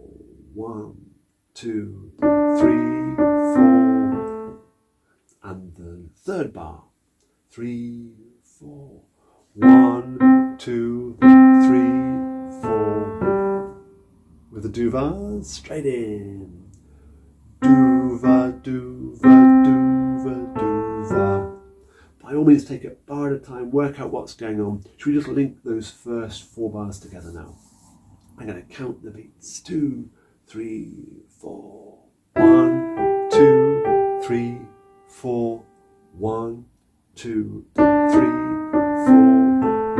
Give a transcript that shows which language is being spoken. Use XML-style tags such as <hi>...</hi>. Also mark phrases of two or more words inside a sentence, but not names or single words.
<en>1, 2, 3, 4. And the third bar. 3, 4. 1, 2, 3, 4. With the do va, straight in. Do va, do va, do va, do va. By all means, take it bar at a time, work out what's going on. Should we just link those first 4 bars together now? I'm going to count the beats. 2, 3, 4. 1, 2, 3, 4. 1, 2, 3, 4.</en>